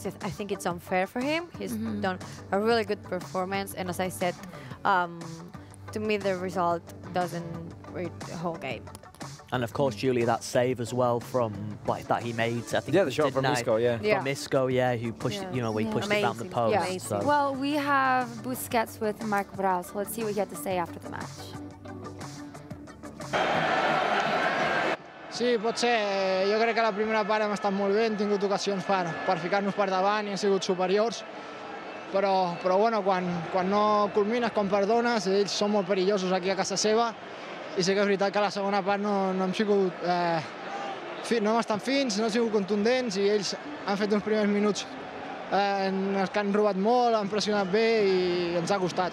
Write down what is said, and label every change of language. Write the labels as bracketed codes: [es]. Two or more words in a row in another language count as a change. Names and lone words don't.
[en] I think it's unfair for him. He's done a really good performance, and as I said, to me the result doesn't rate the whole game. And of course, Julia, that save as well from that he made. I think the shot from Isco, from Isco, who pushed it, he pushed it down the post. Yeah. So. Well, we have Busquets with Marc Brau, so let's see what he had to say after the match. [ca] Sí, potser jo crec que la primera part hem estat molt bé, hem tingut ocasions per ficar-nos per davant i hem sigut superiors, però bueno, quan no culmines, quan perdones, ells són molt perillosos aquí a casa seva, i sí que és veritat que a la segona part no hem sigut no hem estat fins, no hem sigut contundents, i ells han fet uns primers minuts en els que han robat molt, han pressionat bé i ens ha costat.